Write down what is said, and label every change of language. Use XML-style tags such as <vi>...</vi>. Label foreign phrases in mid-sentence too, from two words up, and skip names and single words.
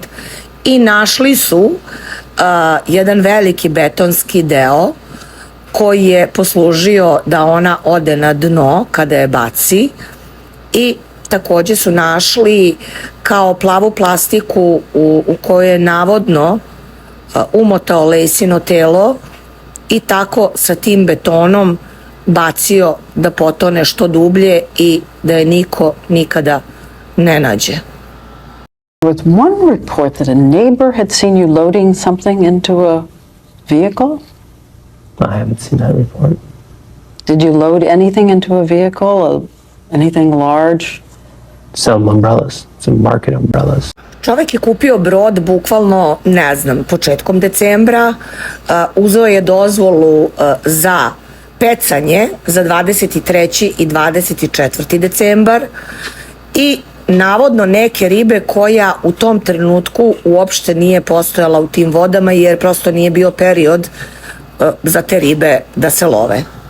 <sr>I našli su jedan veliki betonski deo koji je poslužio da ona ode na dno kada je baci i takođe su našli kao plavu plastiku u kojoj je navodno umotao Lacino telo i tako sa tim betonom bacio da potone što dublje i da je niko nikada ne nađe.</sr> <en>There was one report that a neighbor had seen you loading something into a vehicle. I haven't seen that report. Did you load anything into a vehicle? Anything large? Some umbrellas, some market umbrellas.</en> <sr>Čovek je kupio brod bukvalno, ne znam, početkom decembra, uzeo je dozvolu za pecanje za 23. i 24. decembar i navodno neke ribe koja u tom trenutku uopšte nije postojala u tim vodama jer prosto nije bio period za te ribe da se love.</sr>